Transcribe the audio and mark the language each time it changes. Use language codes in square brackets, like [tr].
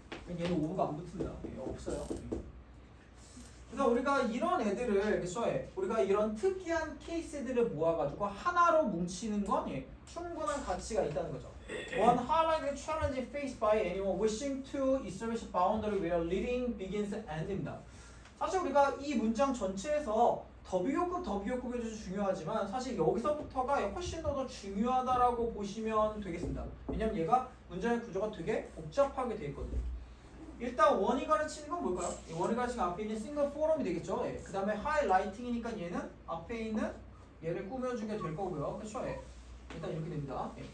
[ko] 얘는 오브가 안 붙습니다. 없어요. 그래서 우리가 이런 애들을 우리가 이런 특이한 케이스들을 모아가지고 하나로 뭉치는 건 충분한 가치가 있다는 거죠. [en] One highlighted challenge faced by anyone wishing to establish a boundary where reading begins and end입니다. [ko] 사실 우리가 이 문장 전체에서 더비교급이 아주 중요하지만 사실 여기서부터가 훨씬 더 중요하다라고 보시면 되겠습니다. 왜냐면 얘가 문장의 구조가 되게 복잡하게 돼 있거든요. 일단 원이 가르치는 건 뭘까요? 원이 가르치는 앞에 있는 싱글 포럼이 되겠죠. 그 다음에 하이라이팅이니까 얘는 앞에 있는 얘를 꾸며주게 될 거고요. 그렇죠? 일단 이렇게 됩니다.